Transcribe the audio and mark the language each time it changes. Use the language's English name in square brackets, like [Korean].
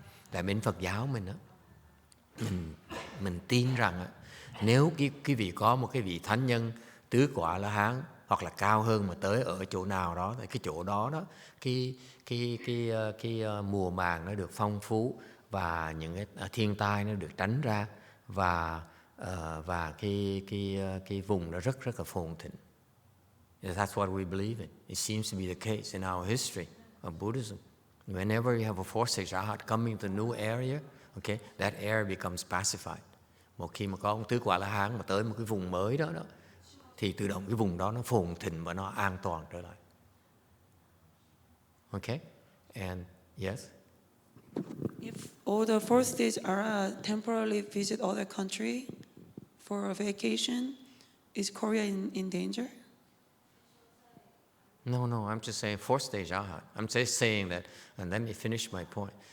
[Vietnamese] Tại bên Phật giáo mình á, mình tin rằng á, nếu cái vị có một cái vị thánh nhân tứ quả La Hán hoặc là cao hơn mà tới ở chỗ nào đó, tại cái chỗ đó đó cái mùa màng nó được phong phú và những cái thiên tai nó được tránh ra và cái vùng nó rất là phồn thịnh. [English] That's what we believe in. It seems to be the case in our history of Buddhism. Whenever you have a fourth stage arhat coming to a new area, okay, that area becomes pacified. [Vietnamese] Một khi mà có ông tứ quả La Hán mà tới một cái vùng mới đó thì tự động cái vùng đó nó phồn thịnh và nó an toàn trở lại. Okay? [English] And yes? If all the fourth stage are temporarily visit other country for a vacation, is Korea in danger? No, I'm just saying fourth stage arhat. I'm just saying that, and let me finish my point.